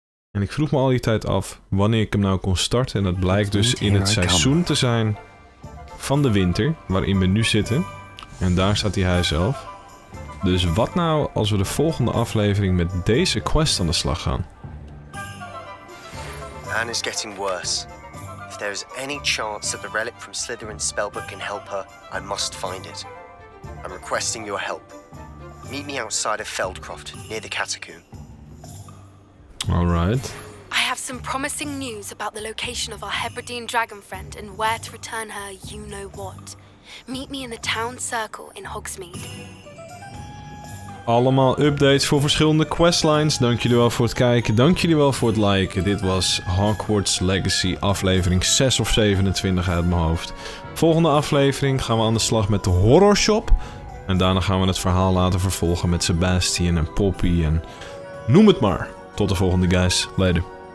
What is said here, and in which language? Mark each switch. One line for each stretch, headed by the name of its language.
Dutch: En ik vroeg me al die tijd af wanneer ik hem nou kon starten. En dat blijkt dus in het seizoen te zijn van de winter, waarin we nu zitten. En daar staat die huiself. Dus wat nou als we de volgende aflevering met deze quest aan de slag gaan?
English: Anne is getting worse. If there is any chance that the relic from Slytherin's spellbook can help her, I must find it. I'm requesting your help. Meet me outside of Feldcroft, near the catacomb. Alright. I have some promising news about the location of our Hebridean dragon friend and where to return her you-know-what. Meet me in the town circle in Hogsmeade.
Dutch: Allemaal updates voor verschillende questlines. Dank jullie wel voor het kijken. Dank jullie wel voor het liken. Dit was Hogwarts Legacy aflevering 6 of 27 uit mijn hoofd. Volgende aflevering gaan we aan de slag met de horror shop. En daarna gaan we het verhaal laten vervolgen met Sebastian en Poppy en noem het maar. Tot de volgende guys. Later.